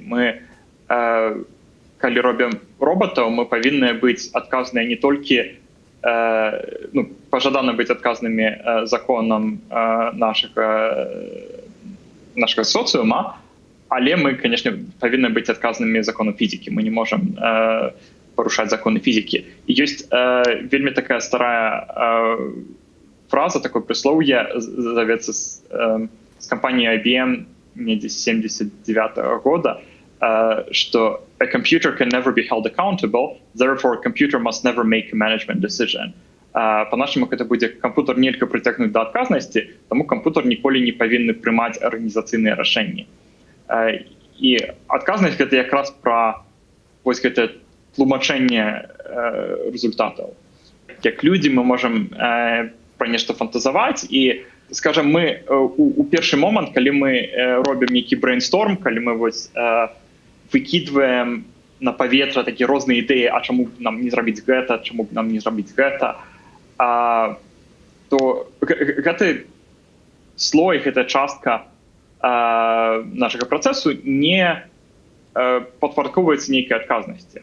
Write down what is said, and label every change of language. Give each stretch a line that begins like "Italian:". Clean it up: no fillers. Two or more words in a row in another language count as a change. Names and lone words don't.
Belarusian: Мы, калі робім робатаў, мы павінны быць адказныя не толькі, пажадана быць адказнымі законам нашага социума, але мы, конечно, павінны быць адказнымі законам фізікі. Мы не можам парушаць законы фізікі. І ёсць вельмі такая старая фраза, такое прыслоўе, завецца з кампаніі IBM недзе 79-го года, што
English: a computer can never be held accountable, therefore a computer must never make a management decision.
Belarusian: Па-нашаму, гэта будзе кампутер нельга прыцягнуць да адказнасці, таму кампутер ніколі не павінны прымаць арганізацыйныя рашэнні. І адказнасць гэта якраз пра вось гэта тлумачэнне результатаў. Як людзі мы можам пра нешта фантазаваць і, скажам, мы у першы момант, калі мы робім нейкі брейнсторм, калі мы вось выкідваем на паветра такія розныя ідэі, а чаму нам не зрабіць гэта, чаму нам не зрабіць гэта, то гэты слой, гэта частка нашага працэсу не падпарадкоўваецца нейкай адказнасці.